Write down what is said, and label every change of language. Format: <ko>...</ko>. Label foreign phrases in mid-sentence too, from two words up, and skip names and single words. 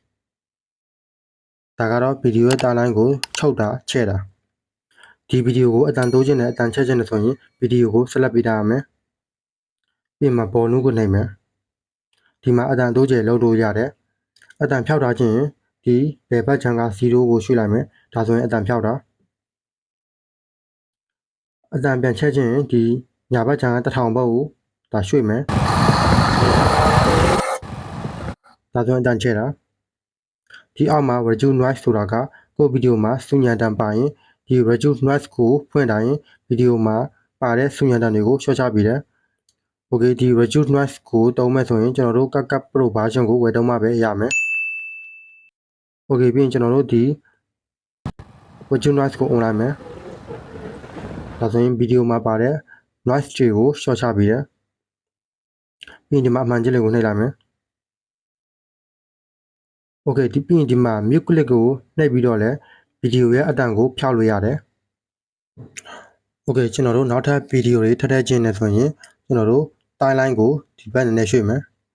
<my>ဒါကတော့ဗီဒီယိုရဲ့ timeline ကိုချုပ်တာချဲ့တာဒီဗီဒီယိုကိုအတန်တိုးခြင်းနဲ့အတန်ချဲ့ခြင်းနဲ့ဆိုရင်ဗီဒီယိုကိုဆက်လက်ပေးထားရမယ်ပြီးမှပေါ်နုကိုနှိပ်မယ်ဒီမှာအတန်တိုးကျယ်လောက်လို့ရတယ်အတန်ဖြောက်ထားခြင်းဒီဘယ်ဘက်ချမ်းက0ကိုရွှေ့လိုက်မယ်ဒါဆိုရင်အတန်ဖြောက်တာအတန်ပြန်ချဲ့ခြင်းဒီညာဘက်ချမ်းက1000ဘက်ကိုဒါရွှေ့မယ် ဒါဆိုရင်အတန်ချဲ့တာဒီအောက်မှာ</my> <en>reduce noise</en> <my>ဆိုတာကကိုဗီဒီယိုမှာဆူညံတန်ပါရင်ဒီ reduce noise ကိုဖွင့်တိုင်းဗီဒီယိုမှာပါတဲ့ဆူညံတန်တွေကိုလျှော့ချပေးတယ်။ Okay ဒီ</my> <en>reduce noise</en> <my>ကိုသုံးမဲ့ဆိုရင်ကျွန်တော်တို့ Kaka Pro version ကိုဝယ်တော့မှပဲရမယ်။ Okay ပြီးရင်ကျွန်တော်တို့ဒီ</my> <en>reduce noise</en> <my>ကို on လိုက်မယ်။ဒါဆိုရင်ဗီဒီယိုမှာပါတဲ့ noise တွေကိုလျှော့ချပေးတယ်။ပြီးရင်ဒီမှာအမှန်ကြီးလေးကိုနှိပ်လိုက်မယ်။ Okay ဒီပြီးရင်ဒီမှာ</my> <en>mute click</en> <my>ကိုနှိပ်ပြီးတော့လည်းဗီဒီယိုရဲ့အတန်ကိုဖျောက်လို့ရတယ်။ Okay ကျွန်တော်တို့နောက်ထပ်ဗီဒီယိုတွေထပ်ခြင်းနဲ့ဆိုရင်ကျွန်တော်တို့ timeline ကိုဒီဘက်နည်းနည်းရွှေ့မယ်</my>